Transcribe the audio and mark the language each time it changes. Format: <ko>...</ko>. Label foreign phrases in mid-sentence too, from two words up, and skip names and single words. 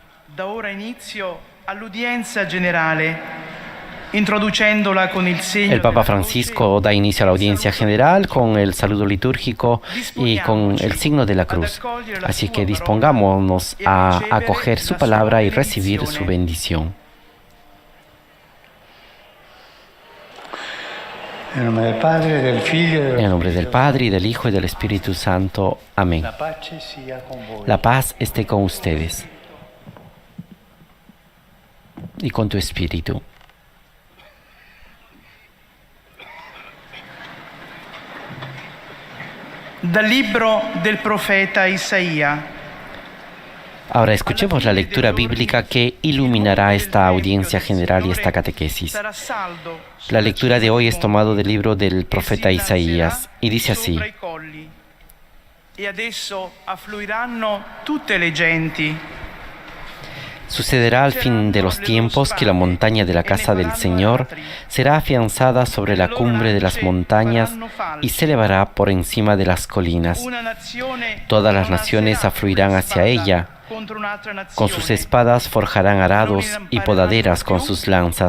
<it>Da ora inizio all'udienza generale, introducendola con il segno.</it> <es>El Papa Francisco da inicio a la audiencia general con el saludo litúrgico y con el signo de la cruz. Así que dispongámonos a acoger su palabra y recibir su bendición. En nombre del Padre,</es> <it>del Figlio</it> <es>En el nombre del Padre, y del Hijo, y del Espíritu Santo. Amén.</es> <it>La pace sia con voi.</it> <es>La paz esté con ustedes y con tu espíritu.</es> <it>Dal libro del profeta Isaia.</it> <es>Ahora escuchemos la lectura bíblica que iluminará esta audiencia general y esta catequesis. La lectura de hoy es tomado del libro del profeta Isaías y dice así:</es> <it>E adesso affluiranno tutte le genti.</it> <es>Sucederá al fin de los tiempos que la montaña de la casa del Señor será afianzada sobre la cumbre de las montañas y se elevará por encima de las colinas. Todas las naciones afluirán hacia ella. Con sus espadas forjarán arados y podaderas con sus lanzas.</es>